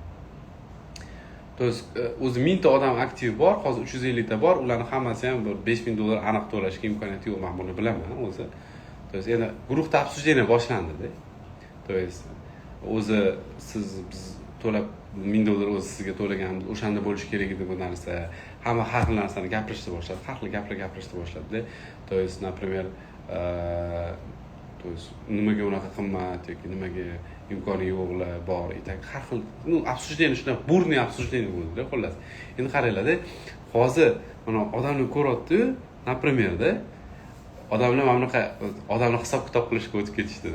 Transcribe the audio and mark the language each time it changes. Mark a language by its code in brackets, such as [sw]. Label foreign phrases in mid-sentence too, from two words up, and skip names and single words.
[ru] То есть [uz] o'zi 1000 ta odam aktiv bor, hozir 350 ta bor, ularning hammasi ham $5,000 aniq to'lashga imkoniyati yo'q, men buni bilaman o'zi. [ru] То есть [uz] endi guruhda обсуждение boshlandi-da. [ru] То есть [uz] o'zi siz biz to'lab $1000 o'zi sizga to'laganmiz, o'shanda bo'lishi kerak edi bu narsa. Hamma har xil narsani gapirishni boshladi, har xil gaplar gapirishni boshladi-da. [ru] То есть, например, то есть [uz] nimaga unaqa qimmat yoki nimaga imkoni yo'qlar bor, itak har xil, обсуждение shunday [ru] бурный обсуждение [uz] bo'ldi-da, xullas. Endi qaranglar-da, hozir mana odamni ko'ryapti, например-da, odamlar mana bunaqa odamni hisob kitob qilishga o'tib ketishdi-da.